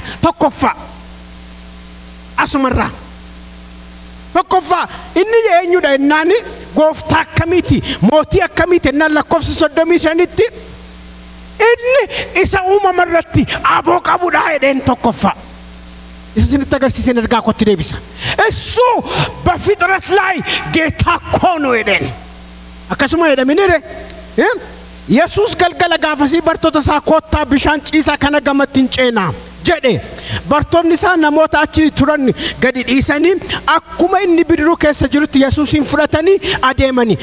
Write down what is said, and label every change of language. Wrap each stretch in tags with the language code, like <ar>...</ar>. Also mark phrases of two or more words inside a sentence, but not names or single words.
<om>Tokkoffaa asumarraa tokkoffaa inni eenyudha ennaani gooftaa akkamiiti mootii akkamiiti ennaan lakkoofsa 35tti inni isa uumamarratti aboo qabudha jedheen tokkoffaa. Isa sinitti agarsiiseen ergaa kootti deebisa.</om> <am>Esu በፍጥረት ላይ ጌታ እኮ ነው jedheen.</am> <om>Akkasuma jedhaminire Yesuus galgala gaafasii bartoota isaa koottaa bishaan ciisaa kana gamatti hin ceenaa jedhe. Bartoonni isaa namoota achi turan gadi dhiisanii akkuma inni bidiruu keessa jirutti Yesuusin fudhatanii adeemanii.</om>